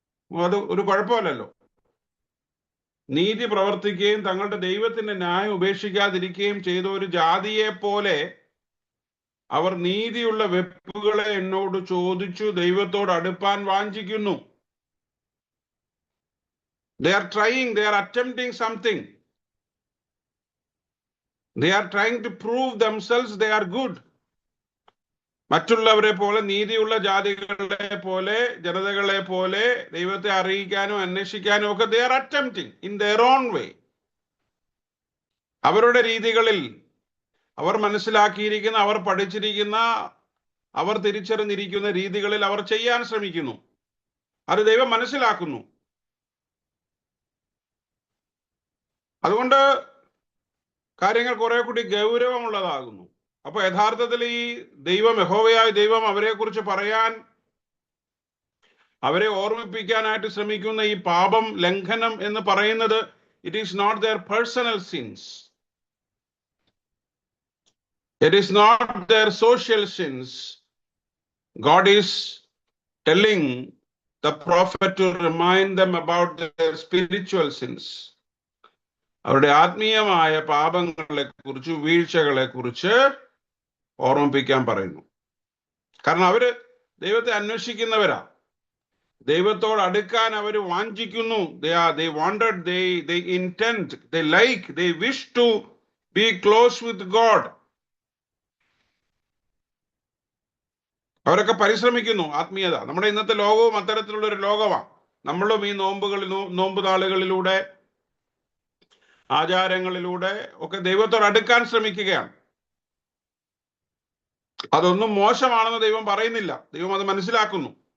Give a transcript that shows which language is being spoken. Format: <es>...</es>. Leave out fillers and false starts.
<ml>അത് ഒരു കുഴപ്പമല്ലല്ലോ. നീതി പ്രവർത്തിക്കുകയും തങ്ങളുടെ ദൈവത്തിന്റെ ന്യായം ഉപേക്ഷിക്കാതിരിക്കുകയും ചെയ്ത ഒരു ജാതിയെ പോലെ അവർ നീതിയുള്ള വെപ്പുകളെ എന്നോട് ചോദിച്ചു ദൈവത്തോട് അടുപ്പാൻ വാഞ്ചിക്കുന്നു.</ml> <en>They are trying, they are attempting something. They are trying to prove themselves they are good.</en> <ml>മറ്റുള്ളവരെ പോലെ, നീതിയുള്ള ജാതികളെ പോലെ, ജനതകളെ പോലെ ദൈവത്തെ അറിയിക്കാനും അന്വേഷിക്കാനും ഒക്കെ</ml> <en>they are attempting in their own way.</en> <ml>അവരുടെ രീതികളിൽ, അവർ മനസ്സിലാക്കിയിരിക്കുന്ന, അവർ പഠിച്ചിരിക്കുന്ന, അവർ തിരിച്ചറിഞ്ഞിരിക്കുന്ന രീതികളിൽ അവർ ചെയ്യാൻ ശ്രമിക്കുന്നു. അത് ദൈവം മനസ്സിലാക്കുന്നു. അതുകൊണ്ട് കാര്യങ്ങൾ കുറെ കൂടി ഗൗരവമുള്ളതാകുന്നു. അപ്പൊ യഥാർത്ഥത്തിൽ ഈ ദൈവം, യഹോവയായ ദൈവം അവരെ കുറിച്ച് പറയാൻ, അവരെ ഓർമ്മിപ്പിക്കാനായിട്ട് ശ്രമിക്കുന്ന ഈ പാപം, ലംഘനം എന്ന് പറയുന്നത്,</ml> <en>It is not their personal sins, it is not their social sins. God is telling the prophet to remind them about their spiritual sins.</en> <ml>അവരുടെ ആത്മീയമായ പാപങ്ങളെ കുറിച്ച്, വീഴ്ചകളെ കുറിച്ച് ഓർമ്മിപ്പിക്കാൻ പറയുന്നു. കാരണം അവര് ദൈവത്തെ അന്വേഷിക്കുന്നവരാ, ദൈവത്തോട് അടുക്കാൻ അവർ വാഞ്ചിക്കുന്നു.</ml> <en>They wanted, they intend, they like, they wish to be close with God.</en> <ml>അവരൊക്കെ പരിശ്രമിക്കുന്നു. ആത്മീയത, നമ്മുടെ ഇന്നത്തെ ലോകവും അത്തരത്തിലുള്ള ഒരു ലോകമാണ്. നമ്മളും ഈ നോമ്പ് നാളുകളിലൂടെ, ആചാരങ്ങളിലൂടെ ഒക്കെ ദൈവത്തോട് അടുക്കാൻ ശ്രമിക്കുകയാണ്. അതൊന്നും മോശമാണെന്ന് ദൈവം പറയുന്നില്ല. ദൈവം അത് മനസ്സിലാക്കുന്നു.</ml>